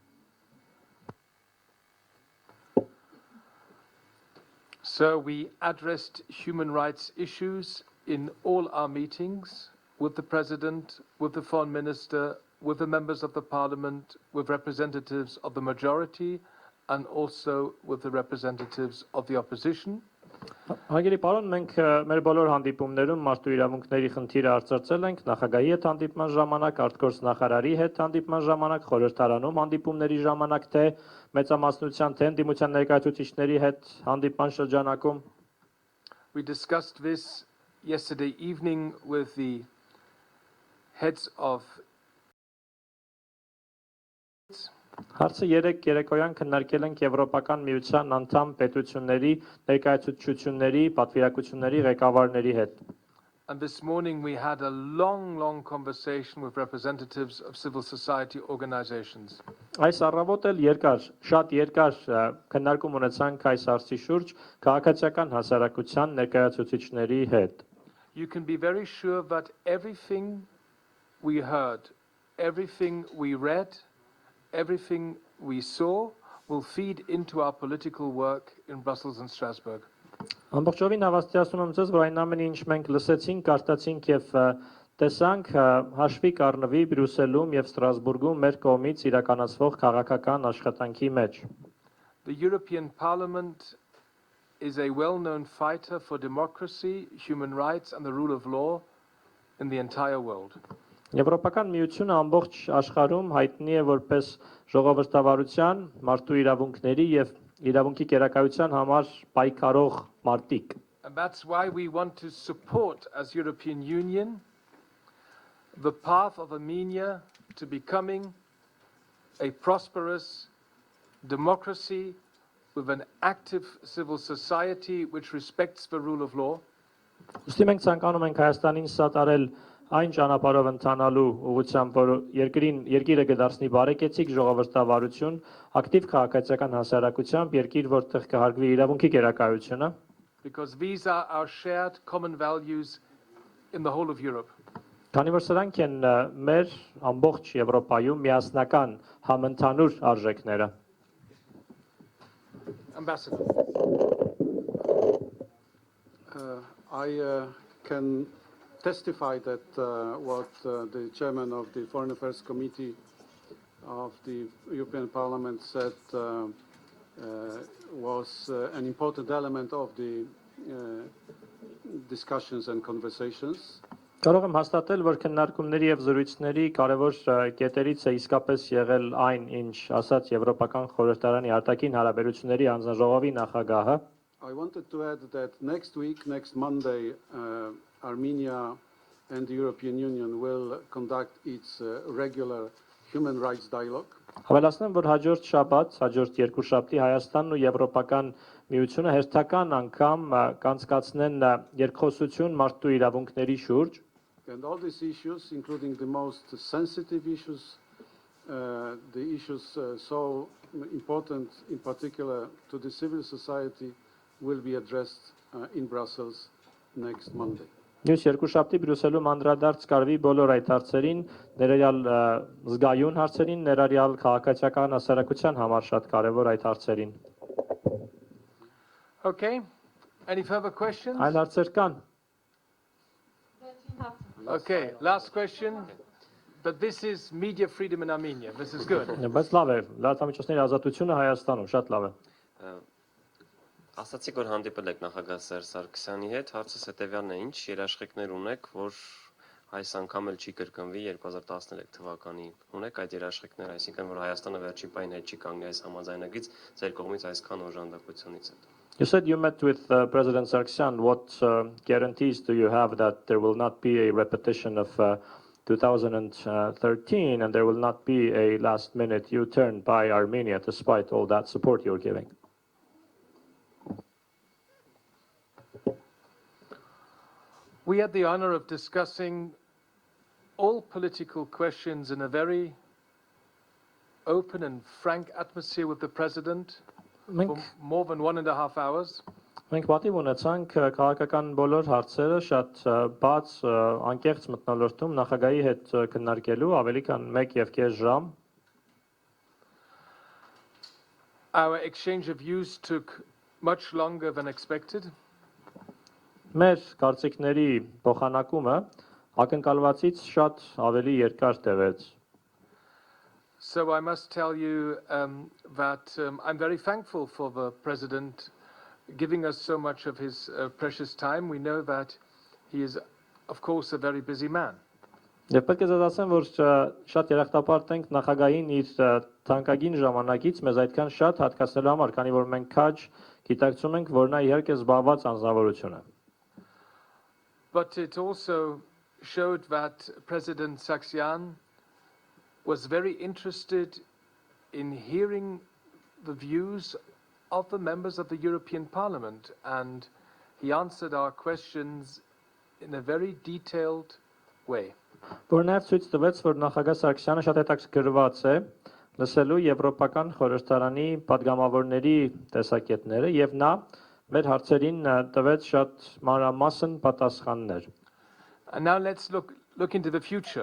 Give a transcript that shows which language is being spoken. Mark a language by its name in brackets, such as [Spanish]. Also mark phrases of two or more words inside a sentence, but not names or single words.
[English] So we addressed human rights issues in all our meetings with the President, with the Foreign Minister, with the members of the Parliament, with representatives of the majority, and also with the representatives of the opposition. [Armenian] Հարգելի պարոն, մենք մեր բոլոր հանդիպումներում մարդու իրավունքների խնդիրը արծարծել ենք նախագահի հետ հանդիպման ժամանակ, արտգործ նախարարի հետ հանդիպման ժամանակ, խորհրդարանում հանդիպումների ժամանակ, թե մեծամասնության, թե ընդդիմության ներկայացուցիչների հետ հանդիպման շրջանակում։ [English] We discussed this yesterday evening with the heads of [Armenian] Հարցը երեկոյան քննարկել ենք Եվրոպական միության անդամ պետությունների ներկայացուցչությունների, պատվիրակությունների ղեկավարների հետ։ [English] And this morning we had a long conversation with representatives of civil society organizations. [Armenian] Այս առավոտ էլ շատ երկար քննարկում ունեցանք այս հարցի շուրջ քաղաքացիական հասարակության ներկայացուցիչների հետ։ [English] You can be very sure that everything we heard, everything we read, everything we saw will feed into our political work in Brussels and Strasbourg. [Armenian] Ամբողջովին հավաստիացնում եմ ձեզ, որ այն ամենը, ինչ մենք լսեցինք, կարդացինք եւ տեսանք, հաշվի կառնվի Բրյուսելում եւ Ստրասբուրգում մեր կողմից իրականացվող քաղաքական աշխատանքի մեջ։ [English] The European Parliament is a well-known fighter for democracy, human rights and the rule of law in the entire world. [Armenian] Եվրոպական միությունը ամբողջ աշխարհում հայտնի է որպես ժողովրդավարության, մարդու իրավունքների եւ իրավունքի կերակայության համար պայքարող մարտիկ։ [English] And that's why we want to support as European Union the path of Armenia to becoming a prosperous democracy with an active civil society which respects the rule of law. [Armenian] Ոստի մենք ցանկանում ենք Հայաստանին սատարել այն ճանապարհով ընթանալու ուղղությամբ, որ երկիրը կդարձնի բարեկեցիկ ժողովրդավարություն, ակտիվ քաղաքացիական հասարակությամբ, երկիր, որտեղ կհարգվի իրավունքի կերակայությունը, [English] because these are our shared common values in the whole of Europe. [Armenian] քանի որ սրանք են մեր ամբողջ Եվրոպայում միասնական համընդհանուր արժեքները։ [English] Ambassador. I can testify that what the chairman of the Foreign Affairs Committee of the European Parliament said was an important element of the discussions and conversations. [Armenian] Կարող եմ հաստատել, որ քննարկումների եւ զրույցների կարևոր կետերից է իսկապես եղել այն, ինչ ասաց Եվրոպական խորհրդարանի արտաքին հարաբերությունների հանձնաժողովի նախագահը։ [English] I wanted to add that next week, next Monday, Armenia and the European Union will conduct its regular human rights dialogue. [Armenian] Հավելացնեմ, որ հաջորդ շաբաթ, հաջորդ երկուշաբթի Հայաստանն ու Եվրոպական միությունը հերթական անգամ կանցկացնեն երկխոսություն մարդու իրավունքների շուրջ։ [English] And all these issues, including the most sensitive issues, the issues so important in particular to the civil society, will be addressed in Brussels next Monday. [Armenian] Մյուս երկուշաբթի Բրյուսելում անդրադարձ կարվի բոլոր այդ հարցերին, ներառյալ զգայուն հարցերին, ներառյալ քաղաքացիական հասարակության համար շատ կարևոր այդ հարցերին։ [English] Okay, any further questions? [Armenian] Այլ հարցեր կան։ [English] Okay, last question. But this is media freedom in Armenia. This is good. [Armenian] Բայց լավ է, լրատվամիջոցների ազատությունը Հայաստանում շատ լավ է։ Ասացիք, որ հանդիպել եք նախագահ Սերժ Սարգսյանի հետ, հարցս հետևյալն է, ինչ երաշխիքներ ունեք, որ այս անգամ էլ չի կրկնվի 2013 թվականի ունեք այդ երաշխիքները, այսինքն որ Հայաստանը վերջին պահին հետ չի կանգնի այս համաձայնագրից ձեր կողմից այսքան օժանդակությունից հետո։ [English] You said you met with President Sargsyan. What guarantees do you have that there will not be a repetition of 2013 and there will not be a last-minute U-turn by Armenia despite all that support you're giving? We had the honor of discussing all political questions in a very open and frank atmosphere with the President for more than 1.5 hours. [Armenian] Մենք պատիվ ունեցանք քաղաքական բոլոր հարցերը շատ բաց, անկեղծ մթնոլորտում նախագահի հետ քննարկելու ավելի քան 1.5 ժամ։ [English] Our exchange of views took much longer than expected. [Armenian] Մեր կարծիքների փոխանակումը ակնկալվածից շատ ավելի երկար տևեց։ [English] So I must tell you that I'm very thankful for the President giving us so much of his precious time. We know that he is, of course, a very busy man. [Armenian] Եվ պետք է ձեզ ասեմ, որ շատ երախտապարտ ենք նախագահին իր թանկագին ժամանակից մեզ այդքան շատ հատկացնելու համար, քանի որ մենք քաջ գիտակցում ենք, որ նա իհարկե զբաղված անձնավորություն է։ [English] But it also showed that President Sargsyan was very interested in hearing the views of the members of the European Parliament, and he answered our questions in a very detailed way. [Armenian] Որ նաև ցույց տվեց, որ նախագահ Սարգսյանը շատ հետաքրքրված է լսելու Եվրոպական խորհրդարանի պատգամավորների տեսակետները եւ նա մեր հարցերին տվեց շատ մանրամասն պատասխաններ։ [English] And now let's look into the future.